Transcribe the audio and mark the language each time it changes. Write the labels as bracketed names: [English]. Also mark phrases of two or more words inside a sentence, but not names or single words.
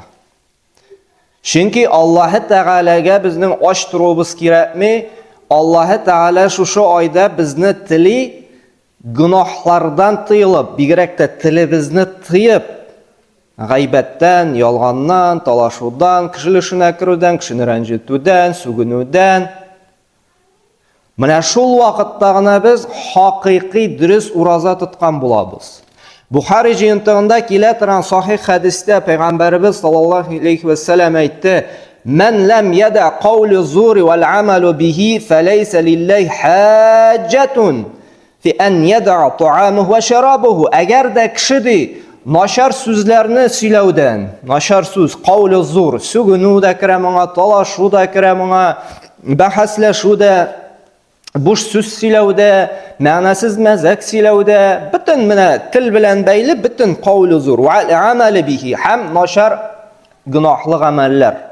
[Tatar] Чөнки Аллаһ Тәгаләгә безнең ач торуыбыз кирәкми, Аллаһ Тәгалә шушы айда безне тили, гынахлардан тыелып, бигрәк тә телебезне тыеп, гайбәттән, ялганнан, талашудан, кешелешенә керүдән, кешене рәнҗетүдән, сүгенүдән. Менә шул вакытта гына без хакыйкый дөрес ураза тоткан булабыз. Бухари җыентыгында килә торган сахих хәдистә Пәйгамбәрбез [Arabic] صلى الله عليه وسلم [Tatar] әйтте: [Arabic] "من لم يدع قول الزور والعمل به فليس لله حاجة في أن يدع طعامه وشرابه." [Tatar] Әгәр дә кеше ди нашар сүзләрне сөйләүдән, нашар сүз, [Arabic] قول الزور, [Tatar] сүгенү дә керә моңа, талашу да керә моңа, бәхәсләшү дә, буш сүз сөйләүдә, мәгънәсез мәзәк сөйләүдә, бөтен менә тел белән бәйле, бөтен [Arabic] قول الزور والعمل به, [Tatar] һәм нашар гынаһлы гамәлләр.